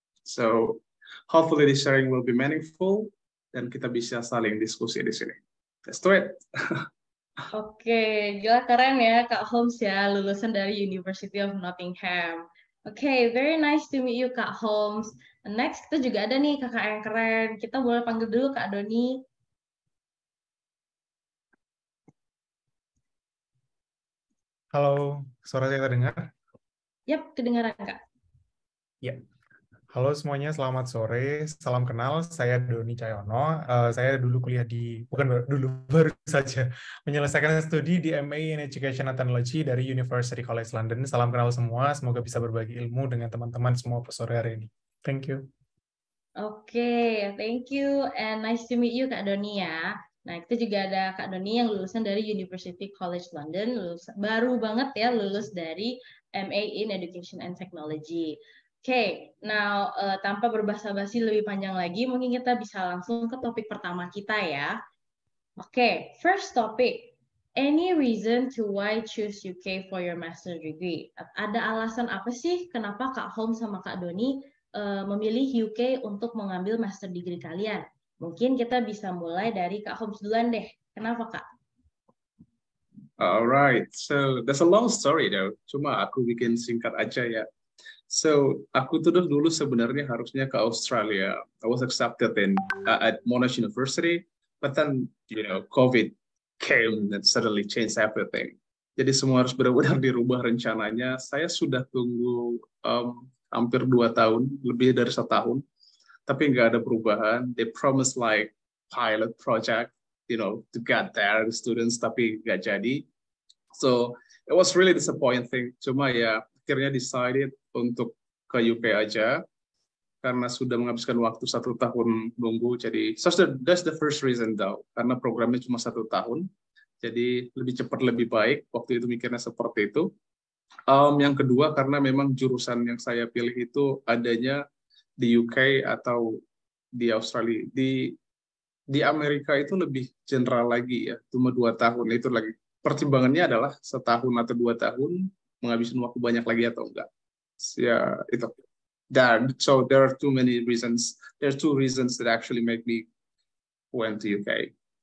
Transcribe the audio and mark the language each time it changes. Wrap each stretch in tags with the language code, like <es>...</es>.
<en>So hopefully this sharing will be meaningful</en> <id>dan kita bisa saling diskusi di sini.</id> <en>Let's do it.</en> <id>Oke, gila keren ya Kak Holmes ya, lulusan dari University of Nottingham.</id> <en>Oke, very nice to meet you Kak Holmes.</en> <id>Next kita juga ada nih kakak yang keren. Kita boleh panggil dulu Kak Doni. Halo, suara saya terdengar? Yap, kedengaran Kak. Ya. Halo semuanya, selamat sore. Salam kenal, saya Doni Cahyono. Saya dulu kuliah baru saja menyelesaikan studi di MA in Education and Technology dari University College London. Salam kenal semua, semoga bisa berbagi ilmu dengan teman-teman semua sore hari ini.</id> <en>Thank you. Oke, thank you and nice to meet you Kak Doni ya.</en> <id>Nah, kita juga ada Kak Doni yang lulusan dari University College London, baru banget ya lulus dari MA in Education and Technology. Oke, now tanpa berbasa-basi lebih panjang lagi, mungkin kita bisa langsung ke topik pertama kita ya.</id> <en>Oke, first topic. Any reason to why choose UK for your master degree?</en> <id>Ada alasan apa sih kenapa Kak Holmes sama Kak Doni memilih UK untuk mengambil master degree kalian? Mungkin kita bisa mulai dari Kak Holmes duluan deh. Kenapa Kak?</id> <en>Alright, so that's a long story though.</en> <id>Cuma aku bikin singkat aja ya. So aku tuh dulu sebenarnya harusnya ke Australia.</id> <en>I was accepted at Monash University, but then COVID came and suddenly changed everything.</en> <id>Jadi semua harus benar-benar dirubah rencananya. Saya sudah tunggu hampir 2 tahun, lebih dari 1 tahun, tapi nggak ada perubahan.</id> <en>They promised like pilot project, to get there the students,</en> <id>tapi nggak jadi.</id> <en>So it was really disappointing.</en> <id>Cuma ya akhirnya decided untuk ke UK aja karena sudah menghabiskan waktu 1 tahun nunggu. Jadi</id> <en>so that's the first reason though,</en> <id>karena programnya cuma 1 tahun. Jadi lebih cepat lebih baik. Waktu itu mikirnya seperti itu. Yang kedua karena memang jurusan yang saya pilih itu adanya di UK atau di Australia. Di Amerika itu lebih general lagi ya, cuma 2 tahun. Itu lagi pertimbangannya adalah 1 tahun atau 2 tahun menghabiskan waktu banyak lagi atau enggak. Ya itu.</id> <en>So there are too many reasons. There are 2 reasons that actually make me went to UK.</en>